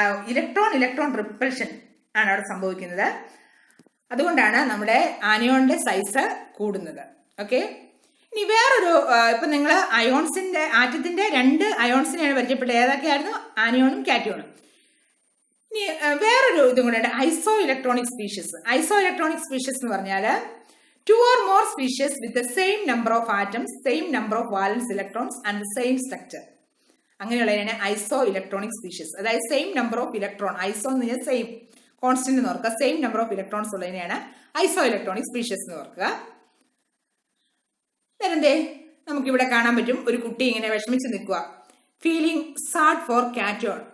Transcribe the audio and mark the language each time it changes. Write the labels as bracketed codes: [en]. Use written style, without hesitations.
[ml] Electron repulsion ആണ് അവിടെ സംഭവിക്കുന്നത്. അതുകൊണ്ടാണ് നമ്മുടെ ആനിയോണിന്റെ സൈസ് കൂടുന്നത്. ഓക്കെ, ഇനി വേറൊരു ഇപ്പൊ നിങ്ങൾ അയോൺസിന്റെ ആറ്റത്തിന്റെ 2 അയോൺസിനെയാണ് പരിചയപ്പെട്ടത്. ഏതൊക്കെയായിരുന്നു? ആനിയോണും കാറ്റിയോണും. ഇനി വേറൊരു ഇതും കൂടെ ഉണ്ട്, ഐസോ ഇലക്ട്രോണിക് സ്പീഷീസ്. ഐസോ ഇലക്ട്രോണിക് സ്പീഷീസ് എന്ന് പറഞ്ഞാൽ [en] 2 or more species with the same number of atoms, same number of valence electrons and the same structure. [ml] അങ്ങനെയുള്ളതിനാണ് iso electronic species. അതായത് [en] same number of electron, [ml] ഐസോ എന്ന് പറഞ്ഞാൽ സെയിം കോൺസ്റ്റന്റ് എന്ന് ഓർക്കുക, same number of electrons ഉള്ളതിനെയാണ് iso electronic species എന്ന് ഓർക്കുക. എന്തേ നമുക്കിവിടെ കാണാൻ പറ്റും, ഒരു കുട്ടി ഇങ്ങനെ വിഷമിച്ച് നിൽക്കുക, [en] Feeling sad for cartoon.